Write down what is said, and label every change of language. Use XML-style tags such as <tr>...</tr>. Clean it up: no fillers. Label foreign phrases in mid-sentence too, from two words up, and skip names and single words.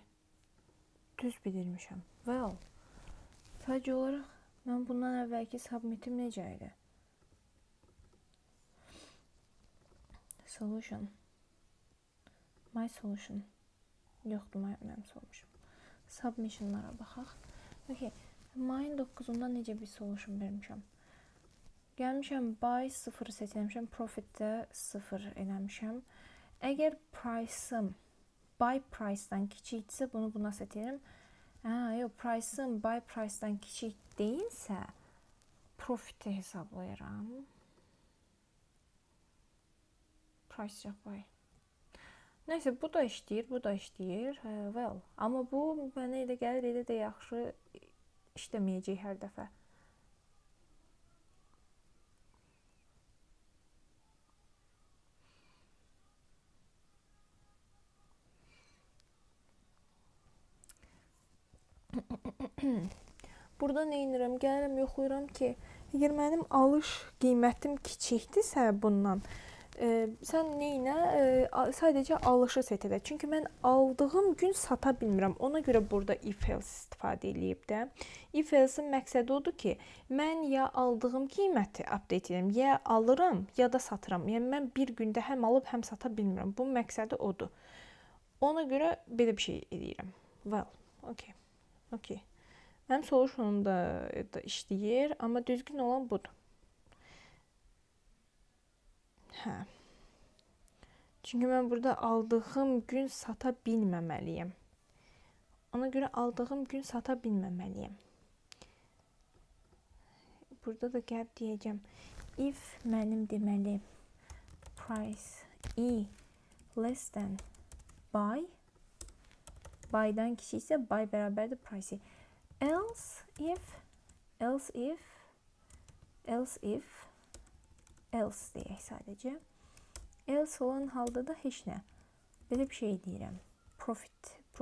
<az>Düz bilirmişəm. Well. Sadəcə olaraq mən bundan əvvəlki submitim necə idi? Solution.</az> <en>My solution.</en> <az>Yoxdur, mən sormuşum. Submissionlara baxaq. Okay. Mayın 9-unda necə bir solution vermişəm? Gəlmişəm, buy 0 seçmişəm, profitdə 0 eləmişəm. Əgər price'ım</az> <en>buy price'dan</en> <az>kiçikdirsə, bunu buna set edirəm. Yox, price'ım</az> <en>buy price'dan</en> <az>kiçik deyilsə, profit'i hesablayıram.</az> <en>Price buy.</en> <az>Nəysə, bu da işləyir, bu da işləyir. Well, amma bu mənə elə gəlir, elə də yaxşı işləməyəcək hər dəfə. Burada nə edirəm? Gəlirəm, yoxlayıram ki, əgər mənim alış qiymətim kiçikdirsə bundan, sən neyinə? Sadəcə alışı set edə. Çünki mən aldığım gün sata bilmirəm. Ona görə burada</az> <en>if else</en> <az>istifadə edib də.</az> <en>If else'in</en> <az>məqsədi odur ki, mən ya aldığım qiyməti update edirəm, ya alıram, ya da satıram. Yəni mən bir gündə həm alıb, həm sata bilmirəm. Bunun məqsədi odur. Ona görə belə bir şey edirəm.</az> <en>Well, okay. Okay.</en> <az>Mənim solutionum da işləyir, amma düzgün olan budur. Çünki mən burada aldığım gün sata bilməməliyəm. Ona görə aldığım gün sata bilməməliyəm. Burada da gəlib deyəcəm. If mənim deməli</az> <en>price E less than buy,</en> <az>buy'dan kiçiksə buy bərabərdir price. Else deyək sadəcə. Else olan halda da heç nə. Belə bir şey deyirəm. Profit.</az>